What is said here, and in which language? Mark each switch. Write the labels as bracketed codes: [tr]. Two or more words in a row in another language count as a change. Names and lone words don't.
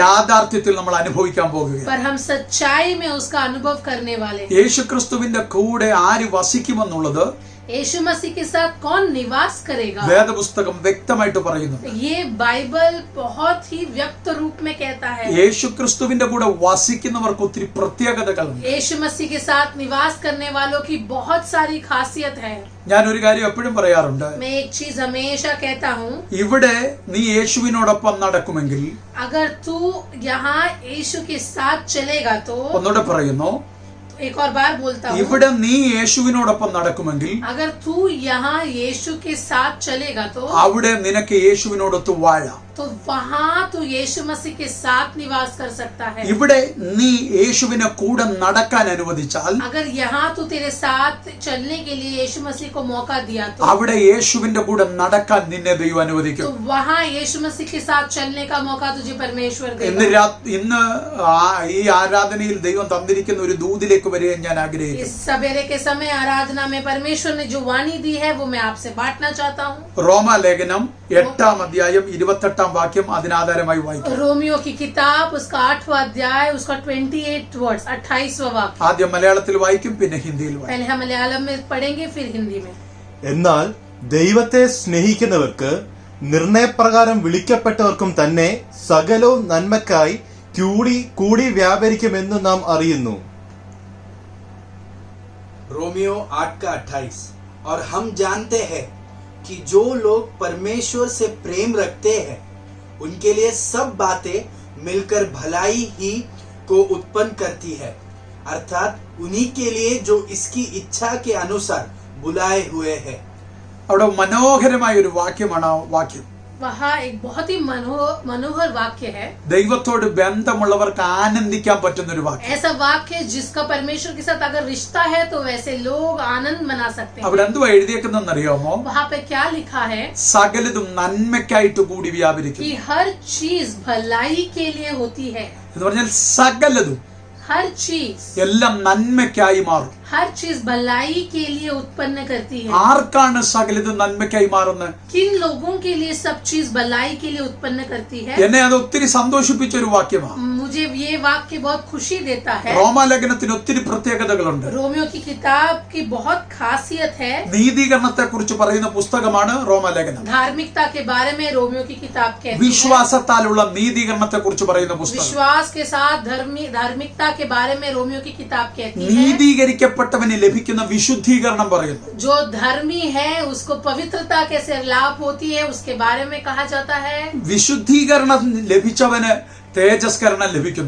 [ml] യാഥാർത്ഥ്യത്തിൽ നമ്മൾ അനുഭവിക്കാൻ പോകുകയാണ്. [hi] पर हम सच्चाई में उसका अनुभव करने वाले हैं. [ml] യേശു ക്രിസ്തുവിന്റെ കൂടെ ആര് വസിക്കുമെന്നുള്ളത് [hi] यीशु मसीह के साथ कौन निवास करेगा, [ml] വേദപുസ്തകം വ്യക്തമായിട്ട് പറയുന്നു. [hi] ये बाइबल बहुत ही व्यक्त रूप में कहता है. [ml] യേശു ക്രിസ്തുവിന്റെ കൂടെ വസിക്കുന്നവർക്ക് ഒത്തിരി പ്രത്യേകതകളുണ്ട്. [hi] यीशु मसीह के साथ निवास करने वालों की बहुत सारी खासियत है. [ml] ഞാൻ ഒരു കാര്യം എപ്പോഴും പറയാറുണ്ട്, [hi] मैं एक चीज हमेशा कहता हूँ, [ml] ഇവിടെ നീ യേശുവിനോടൊപ്പം നടക്കുമെങ്കിൽ, [hi] अगर तू यहाँ यीशु के साथ चलेगा तो, [ml] ഒന്നുകൂടെ പറയുന്നു, [hi] एक और बार बोलता हूँ, [ml] ഇവിടെ നീ യേശുവിനോടൊപ്പം നടക്കുമെങ്കിൽ [hi] अगर तू यहाँ यीशु के साथ चलेगा तो [ml] അവിടെ നിനക്ക് യേശുവിനോടൊത്ത് വാഴാം. [hi] तो वहाँ तू यीशु मसीह के साथ निवास कर सकता है. [ml] ഇവിടെ നീ യേശുവിനെ കൂടെ നടക്കാൻ അനുവദിച്ചാൽ [hi] अगर यहाँ तू तेरे साथ चलने के लिए यीशु मसीह को मौका दिया तो [ml] അവിടെ യേശുവിന്റെ കൂടെ നടക്കാൻ നിന്നെ ദൈവം അനുവദിക്കും. [hi] वहाँ यीशु मसीह के साथ चलने का मौका तुझे परमेश्वर [ml] ഇന്ന് [hi] देगा. [ml] ഇന്ന് ഈ ആരാധനയിൽ ദൈവം തന്നിരിക്കുന്ന ഒരു ദൂതിലേക്ക് വരികയും ഞാൻ ആഗ്രഹിക്കുന്നു. [hi] इस सवेरे के समय आराधना में परमेश्वर ने जो वाणी दी है वो मैं आपसे बांटना चाहता हूँ. [ml] റോമാലേഖനം 8-ാം അധ്യായം 28-ാം വാക്യം അതിനാധാരമായി വായിക്കാം. [hi] रोमियो की किताब उसका 8वां अध्याय उसका 28 वर्ड्स 28वां वाक्य. [ml] ആദ്യം മലയാളത്തിൽ വായിക്കും, പിന്നെ ഹിന്ദിയിൽ വായിക്കും. [hi] पहले हम मलयालम में पढ़ेंगे फिर हिंदी में. [ml] എന്നാൽ ദൈവത്തെ സ്നേഹിക്കുന്നവർക്ക് നിർണയപ്രകാരം വിളിക്കപ്പെട്ടവർക്കും തന്നെ സകലവും നന്മക്കായി കൂടി വ്യാപരിക്കുമെന്ന് നാം അറിയുന്നു. [hi] रोमियो 8:28 और हम जानते हैं कि जो लोग परमेश्वर से प्रेम रखते हैं उनके लिए सब बातें मिलकर भलाई ही को उत्पन्न करती है, अर्थात उन्हीं के लिए जो इसकी इच्छा के अनुसार बुलाए हुए हैं. [ml] അവിടെ മനോഹരമായ ഒരു വാക്യമാണ് ആ വാക്യം. [hi] वहाँ एक बहुत ही मनोहर वाक्य है. [ml] ദൈവത്തോട് ബന്ധമുള്ളവർക്ക് ആനന്ദിക്കാൻ പറ്റുന്ന ഒരു വാക്യം. [hi] ऐसा वाक्य जिसका परमेश्वर के साथ अगर रिश्ता है तो वैसे लोग आनंद मना सकते हैं. [ml] അവിടെ എന്തുവാ എഴുതിയേക്കുന്നതെന്ന് അറിയാമോ? [hi] वहाँ पे क्या लिखा है [ml] സകലതും നന്മയ്ക്കായിട്ട് കൂടി വ്യാപരിക്കും [hi] कि हर चीज भलाई के लिए होती है. [ml] എന്ന് പറഞ്ഞാൽ സകലതും [hi] हर चीज [ml] എല്ലാം നന്മയ്ക്കായി മാറും. [hi] हर चीज भलाई के लिए उत्पन्न करती है. [ml] ആർക്കാണ് സകലതും നന്മയ്ക്കായി മാറുന്നത്? [hi] किन लोगों के लिए सब चीज भलाई के लिए उत्पन्न करती है? [ml] എന്നെ അത് ഒത്തിരി സന്തോഷിപ്പിച്ച ഒരു വാക്യമാണ്. [hi] मुझे ये वाक्य बहुत खुशी देता है. [ml] റോമാലേഖനത്തിന് ഒത്തിരി പ്രത്യേകതകളുണ്ട്. [hi] रोमियो की किताब की बहुत खासियत है. [ml] നീതീകരണത്തെ കുറിച്ച് പറയുന്ന പുസ്തകമാണ് റോമാലേഖനം. [hi] धार्मिकता के बारे में रोमियो की किताब कहती है. [ml] വിശ്വാസത്താലുള്ള നീതീകരണത്തെ കുറിച്ച് പറയുന്ന പുസ്തകം. [hi] विश्वास के साथ धार्मिकता के बारे में रोमियो की किताब कहती है. [ml] നീതീകരിക്കപ്പെട്ടവന് ലഭിക്കുന്ന വിശുദ്ധീകരണം പറയുന്നു. [hi] जो धर्मी है उसको पवित्रता कैसे लाभ होती है उसके बारे में कहा जाता है. [ml] വിശുദ്ധീകരണം ലഭിച്ചവന് തേജസ്കരണം ലഭിക്കുന്നു.